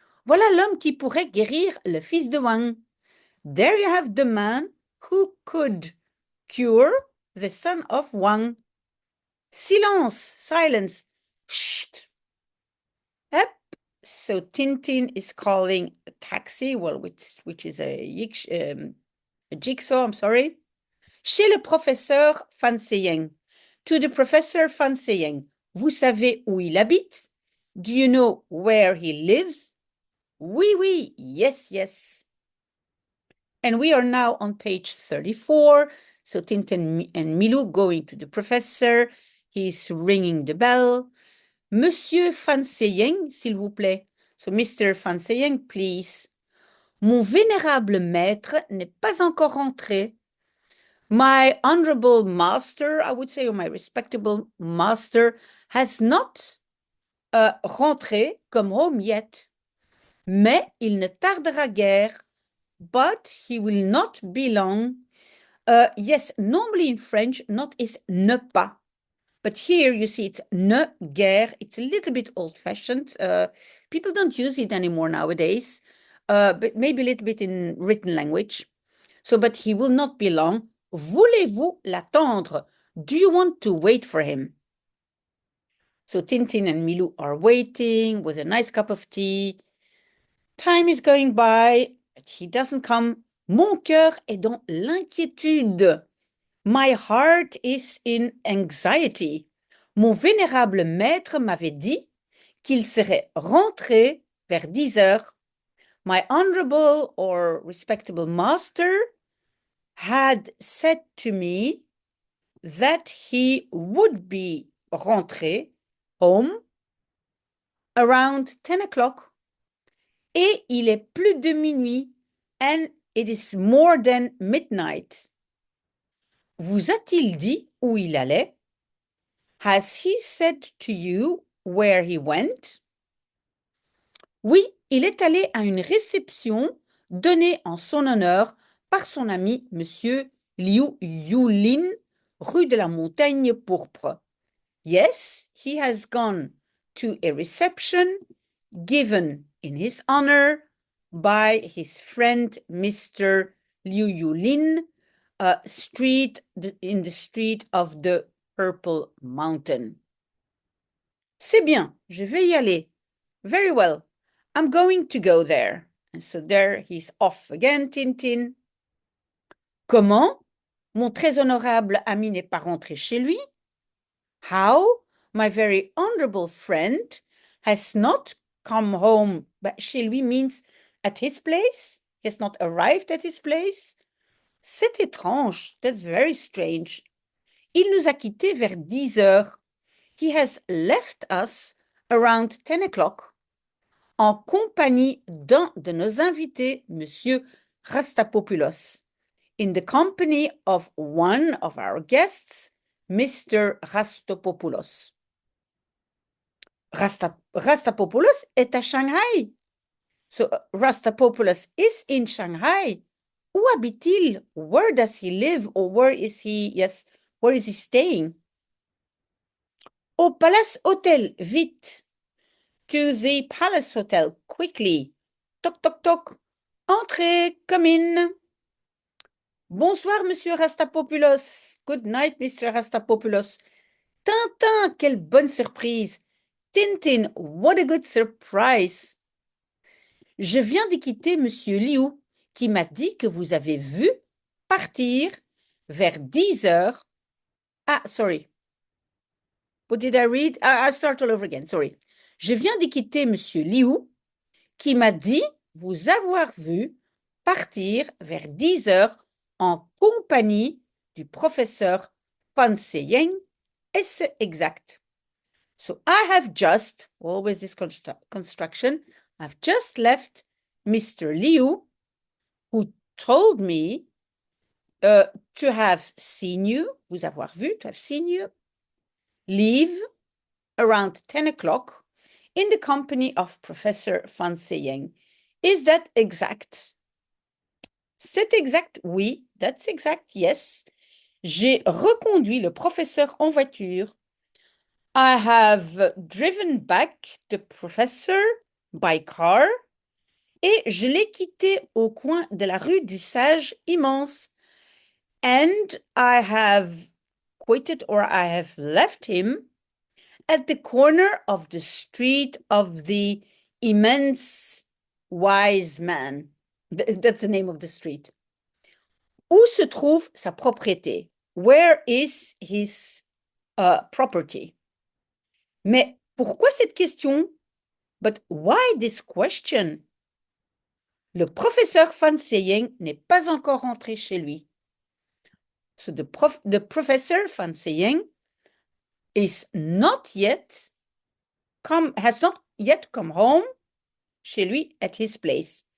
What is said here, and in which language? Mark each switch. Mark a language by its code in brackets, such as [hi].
[fr] Voilà l'homme qui pourrait guérir le fils de Wang. [en] There you have the man who could cure the son of Wang. Silence, silence, shh. Yep. So Tintin is calling a taxi, which is a jigsaw, I'm sorry. [fr] Chez le professeur Fan Se-yeng. [en] To the professor [fr] Fan Se-yeng. Vous savez où il habite? [en] Do you know where he lives? [fr] Oui, oui, [en] yes, yes. And we are now on page 34. So Tintin and Milou going to the professor. He's ringing the bell. [fr] Monsieur Fan Se-yeng, s'il vous plaît. [en] So Mr. [fr] Fan Se-yeng, [en] please. [fr] Mon vénérable maître n'est pas encore rentré. [en] My honorable master, I would say, or my respectable master, has not rentré, come home yet. [fr] Mais il ne tardera guère, [en] but he will not be long. Yes, normally in French, not is ne pas. But here you see it's ne guère. It's a little bit old-fashioned. People don't use it anymore nowadays, but maybe a little bit in written language. So, but he will not be long. [fr] Voulez-vous l'attendre? [en] Do you want to wait for him? So Tintin and Milou are waiting with a nice cup of tea. Time is going by, but he doesn't come. [fr] Mon cœur est dans l'inquiétude. [en] My heart is in anxiety. [fr] Mon vénérable maître m'avait dit qu'il serait rentré vers 10 heures. [en] My honorable or respectable master had said to me that he would be rentré home around 10 o'clock. [fr] Et il est plus de minuit, [en] and it is more than midnight. [fr] Vous a-t-il dit où il allait? [en] Has he said to you where he went? [fr] Oui, il est allé à une réception donnée en son honneur par son ami Monsieur Liu Yulin, rue de la Montagne Pourpre. [en] Yes, he has gone to a reception given in his honor by his friend Mr. Liu Yulin, in the street of the Purple Mountain. [fr] C'est bien, je vais y aller. [en] Very well, I'm going to go there. And so there he's off again, Tintin. [fr] Comment? Mon très honorable ami n'est pas rentré chez lui? [en] How? My very honorable friend has not come home. But chez lui means at his place. He has not arrived at his place. [fr] C'est étrange. [en] That's very strange. [fr] Il nous a quittés vers 10 heures. [en] He has left us around 10 o'clock [fr] en compagnie d'un de nos invités, Monsieur Rastapopoulos. [en] In the company of one of our guests, Mr. Rastapopoulos. [fr] Rastapopoulos est à Shanghai. [en] So Rastapopoulos is in Shanghai. [fr] Où habite-t-il? [en] Where does he live? Or where is he staying? [fr] Au Palace Hotel, vite. [en] To the Palace Hotel, quickly. [fr] Toc, toc, toc. Entrez, [en] come in. [fr] Bonsoir, Monsieur Rastapopoulos. [en] Good night, Mr. [fr] Rastapopoulos. Tintin, quelle bonne surprise. Tintin, [en] what a good surprise. [fr] Je viens de quitter Monsieur Liu, qui m'a dit que vous avez vu partir vers 10 heures. [en] Ah, sorry. What did I read? I'll start all over again, sorry. [fr] Je viens de quitter Monsieur Liu, qui m'a dit vous avoir vu partir vers 10 heures en compagnie du professeur Fan Seying. Est-ce exact? [en] So I have just, always this construction, I've just left Mr. Liu, who told me to have seen you, [fr] vous avoir vu, [en] to have seen you, leave around 10 o'clock in the company of Professor Fan Seying. Is that exact? [fr] C'est exact, oui, [en] that's exact, yes. [fr] J'ai reconduit le professeur en voiture. [en] I have driven back the professor by car [fr] et je l'ai quitté au coin de la rue du Sage immense. [en] And I have quitted or I have left him at the corner of the street of the immense wise man. That's the name of the street. [fr] Où se trouve sa propriété? [en] Where is his property? [fr] Mais pourquoi cette question? [en] But why this question? [fr] Le professeur Fan Seying n'est pas encore rentré chez lui. [en] So the professor Fan Seying has not yet come home chez lui at his place.